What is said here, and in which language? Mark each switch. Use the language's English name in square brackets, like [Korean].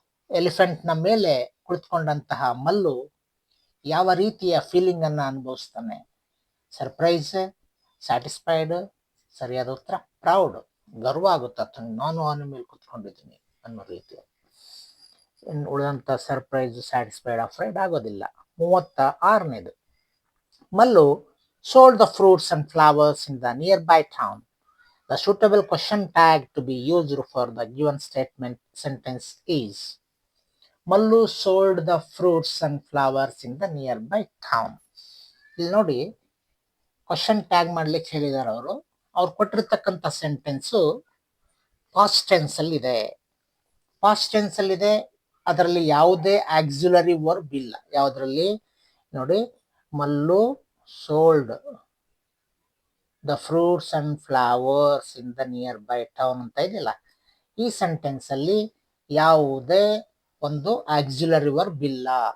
[Kannada] ಎಲಿಫೆಂಟ್ನ ಮೇಲೆ ಕುಳಿತುಕೊಂಡಂತಹ ಮಲ್ಲು ಯಾವ ರೀತಿಯ ಫೀಲಿಂಗ್ ಅನ್ನ ಅನುಭವಿಸ್ತಾನೆ? [English] Surprise, satisfied. [Kannada] ಸರಿಯಾದ ಉತ್ತರ [English] Proud. [Kannada] ಗರ್ವ ಆಗುತ್ತೆ, ನಾನು ಅವನ ಮೇಲೆ ಕುತ್ಕೊಂಡಿದ್ದೀನಿ ಅನ್ನೋ ರೀತಿ. ಇನ್ನು ಉಳಿದಂತ ಸರ್ಪ್ರೈಸ್, ಸ್ಯಾಟಿಸ್ಫೈಡ್, ಅಫ್ರೈಡ್ ಆಗೋದಿಲ್ಲ. 36ನೇದು. [English] Mallu sold the fruits and flowers in the nearby town. The suitable question tag to be used for the given statement sentence is Mallu sold the fruits and flowers in the nearby town. [Kannada] ಇಲ್ಲಿ ನೋಡಿ, question tag ಮಾಡ್ಲಿಕ್ಕೆ ಹೇಳಿದಾರೆ ಅವರು. ಅವ್ರು ಕೊಟ್ಟಿರ್ತಕ್ಕಂಥ sentence past tense ಅಲ್ಲಿ ಇದೆ. Past tense ಅಲ್ಲಿ ಇದೆ. ಅದರಲ್ಲಿ ಯಾವುದೇ ಆಕ್ಸಿಲರಿ ವರ್ಬ್ ಇಲ್ಲ. ಯಾವುದರಲ್ಲಿ ನೋಡಿ, Mallu [English] sold the fruits and flowers in the nearby town [Kannada] ಅಂತ ಇದೆಯಲ್ಲ, ಈ ಸೆಂಟೆನ್ಸ್ ಅಲ್ಲಿ ಯಾವುದೇ ಒಂದು ಆಕ್ಸಿಲರಿ ವರ್ಬ್ ಇಲ್ಲ.